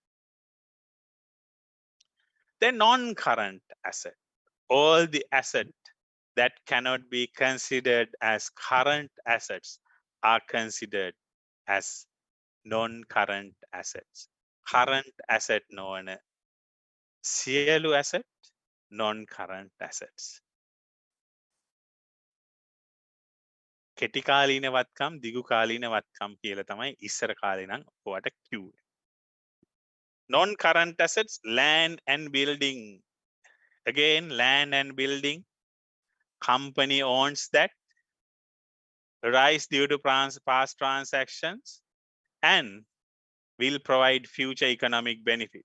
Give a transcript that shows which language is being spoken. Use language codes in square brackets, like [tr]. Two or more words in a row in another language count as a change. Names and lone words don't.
[en] The non-current asset, all the assets that cannot be considered as current assets are considered as non-current assets. Current asset [si] නොවන සියලු [en] asset non-current assets. [si] කෙටි කාලීන වත්කම් දිගු කාලීන වත්කම් කියලා තමයි ඉස්සර කාලේ නම් ඔයාට කිව්වේ. [en] Non-current assets, land and building. Again, land and building. Company owns that. Rise due to past transactions and will provide future economic benefit.